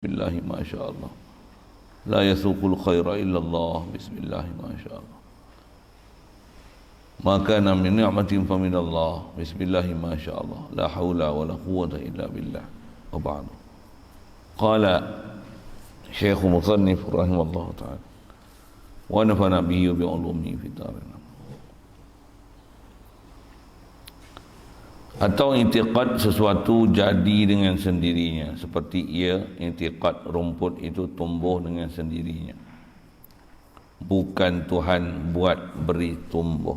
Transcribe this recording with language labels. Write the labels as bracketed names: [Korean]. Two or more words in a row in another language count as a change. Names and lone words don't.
[Arabic] بسم الله ما شاء الله. لا يسوق الخير إلا الله. بسم الله ما شاء الله. ما بكم من نعمة فمن الله. بسم الله ما شاء الله. لا حول ولا قوة إلا بالله. وبعد. قال الشيخ المصنف رحمه الله تعالى ونفعنا به وبعلومه في الدارين. [Malay] Atau i'tiqad sesuatu jadi dengan sendirinya, seperti ia i'tiqad rumput itu tumbuh dengan sendirinya, bukan Tuhan buat beri tumbuh.